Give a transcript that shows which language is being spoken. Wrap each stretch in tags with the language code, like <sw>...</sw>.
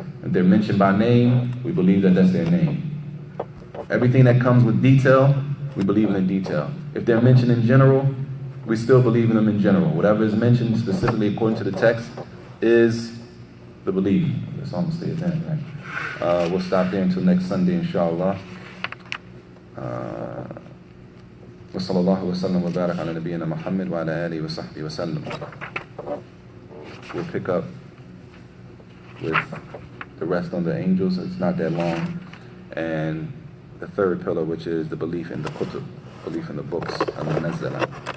<en>If they're mentioned by name, we believe that that's their name. Everything that comes with detail, we believe in detail. If they're mentioned in general, we still believe in them in general. Whatever is mentioned specifically according to the text is the belief. That's almost the event, right? We'll stop there until next Sunday, inshallah.</en> <ar>وصلى الله وسلم وبارك على نبينا محمد وعلى آله وصحبه وسلم.</ar> <en>We'll pick up with the rest on the angels. It's not that long. And the third pillar, which is the belief in the kutub, belief in the books, al-munazzala.</en>